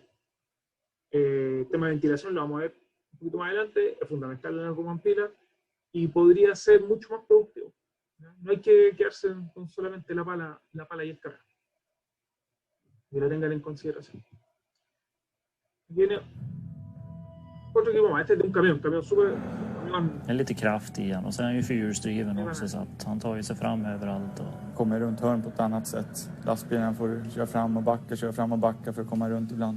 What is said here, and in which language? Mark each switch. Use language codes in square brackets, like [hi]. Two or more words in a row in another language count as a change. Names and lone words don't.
[es] El tema de ventilación lo vamos a ver un poquito más adelante, es fundamental en el [en] Room and Pillar, [es] y podría ser mucho más productivo. No hay que quedarse con solamente la pala y el carro. Que lo tengan en consideración. Viene otro equipo más, este es de un camión súper... [sv] Det är lite kraft i han, och sen är han ju fyrhjulsdriven också, så att han tar ju sig fram överallt. Och... kommer runt hörn på ett annat sätt. Lastbilen får köra fram och backa för att komma runt ibland.